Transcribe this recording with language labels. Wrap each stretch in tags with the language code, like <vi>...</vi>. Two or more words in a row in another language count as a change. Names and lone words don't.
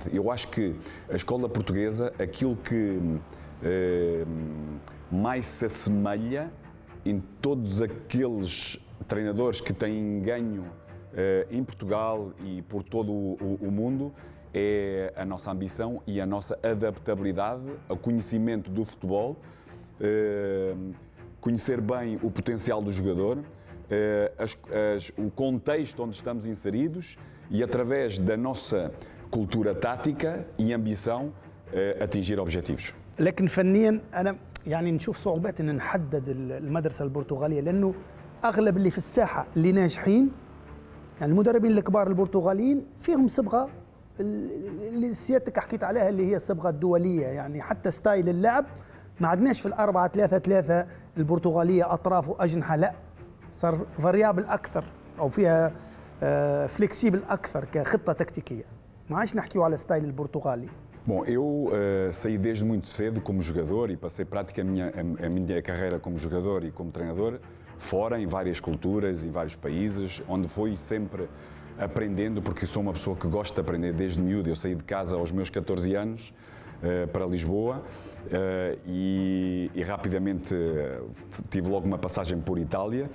<pt>Eu acho que a escola portuguesa, aquilo que mais se assemelha em todos aqueles treinadores que têm ganho em Portugal e por todo o mundo, é a nossa ambição e a nossa adaptabilidade ao conhecimento do futebol, conhecer bem o potencial do jogador, o contexto onde estamos inseridos e, através da nossa cultura tática e ambição, atingir objetivos.</pt> <ar>لكن فنيا انا يعني نشوف صعوبات ان نحدد المدرسه البرتغاليه، لانه اغلب اللي في الساحه اللي ناجحين، يعني المدربين الكبار البرتغاليين فيهم صبغه اللي سيادتك حكيت عليها، اللي هي الصبغه الدوليه. يعني حتى ستايل اللعب ما عدناش في ال4-3-3 البرتغاليه اطراف واجنحه، لا صار فاريابل اكثر او فيها فليكسيبل اكثر كخطه تكتيكيه. ما عادش نحكيو على ستايل البرتغالي.</ar> <pt>Bom, eu saí desde muito cedo como jogador e passei praticamente a minha carreira como jogador e como treinador fora, em várias culturas, em vários países, onde fui sempre aprendendo, porque sou uma pessoa que gosta de aprender desde miúdo. Eu saí de casa aos meus 14 anos para Lisboa e rapidamente tive logo uma passagem por Itália.</pt>